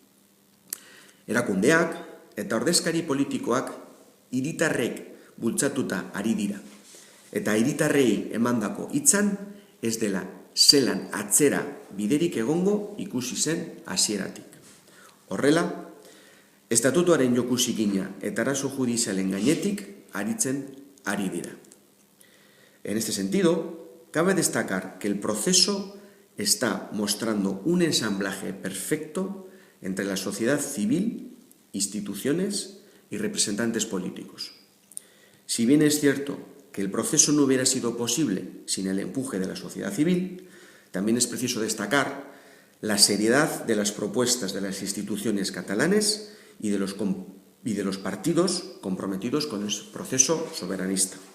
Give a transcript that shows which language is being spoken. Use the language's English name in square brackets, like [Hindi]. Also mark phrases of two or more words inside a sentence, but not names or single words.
[Basque] Erakundeak eta ordezkari politikoak hiritarrek bultzatuta ari dira, eta hiritarrei emandako hitzan ez dela zelan atzera biderik egongo ikusi zen hasieratik. Horrela, estatutuaren joku zikina eta arazo judizialen gainetik aritzen ari dira. [Spanish] En este sentido, cabe destacar que el proceso está mostrando un ensamblaje perfecto entre la sociedad civil, instituciones y representantes políticos. Si bien es cierto que el proceso no hubiera sido posible sin el empuje de la sociedad civil, también es preciso destacar la seriedad de las propuestas de las instituciones catalanes y de los partidos comprometidos con el proceso soberanista.